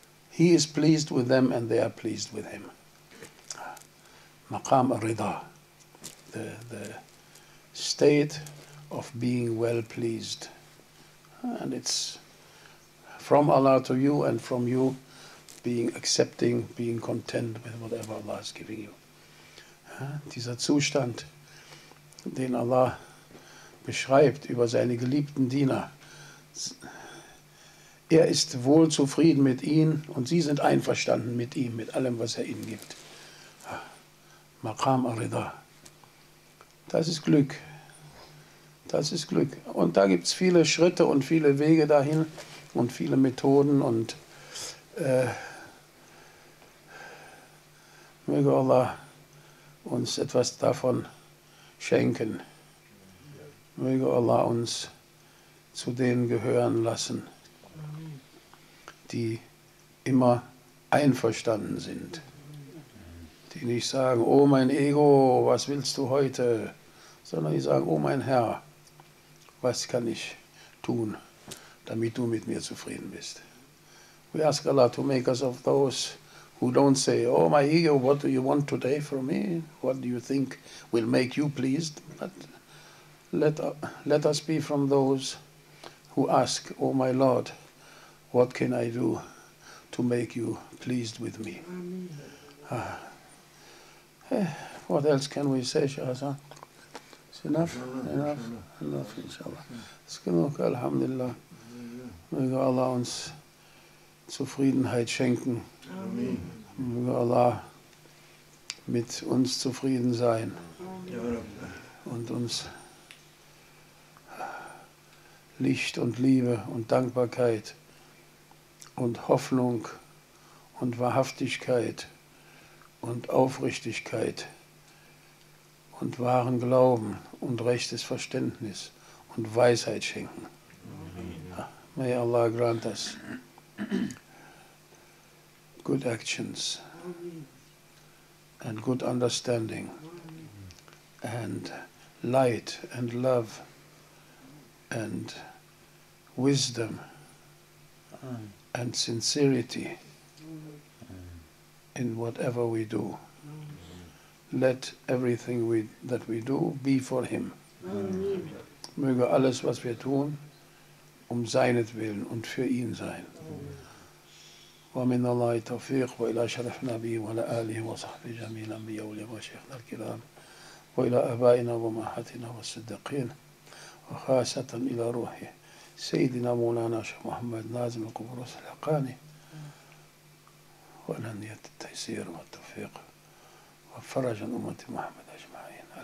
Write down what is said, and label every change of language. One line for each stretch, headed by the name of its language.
English: He is pleased with them and they are pleased with him. Maqam al-rida, the state of being well pleased. And it's from Allah to you and from you being accepting, being content with whatever Allah is giving you.
German: Dieser Zustand, den Allah beschreibt über seine geliebten Diener. Er ist wohl zufrieden mit ihnen und sie sind einverstanden mit ihm, mit allem, was er ihnen gibt. Maqam al-Rida. Das ist Glück. Das ist Glück. Und da gibt es viele Schritte und viele Wege dahin und viele Methoden und möge Allah uns etwas davon schenken. Möge Allah uns zu denen gehören lassen, die immer einverstanden sind. Die nicht sagen, oh mein Ego, was willst du heute? Sondern die sagen, oh mein Herr, was kann ich tun, damit du mit mir zufrieden bist?
English: We ask Allah to make us of those who don't say, oh my ego, what do you want today from me? What do you think will make you pleased? But let us be from those who ask, oh my Lord, what can I do to make you pleased with me? What else can we say, Sheikh Hassan? It's enough? Enough, inshallah. It's genug, alhamdulillah.
German: Möge Allah uns Zufriedenheit schenken. Amen. Möge Allah mit uns zufrieden sein und uns Licht und Liebe und Dankbarkeit und Hoffnung und Wahrhaftigkeit und Aufrichtigkeit und wahren Glauben und rechtes Verständnis und Weisheit schenken.
English: May Allah grant us good actions and good understanding and light and love and wisdom and sincerity in whatever we do. Let everything that we do be for Him.
German: Möge alles, was wir tun, seinetwillen und für ihn sein.
Arabic: ومن الله التوفيق وإلى شرف النبي وعلى آله وصحبه جميع الأنبياء والأولياء وشيخنا الكرام وإلى آبائنا وأمهاتنا والصديقين وخاصة إلى روح سيدنا مولانا شيخ محمد نازم القبرص الحقاني ونية التيسير والتوفيق وفرج عن أمة محمد أجمعين.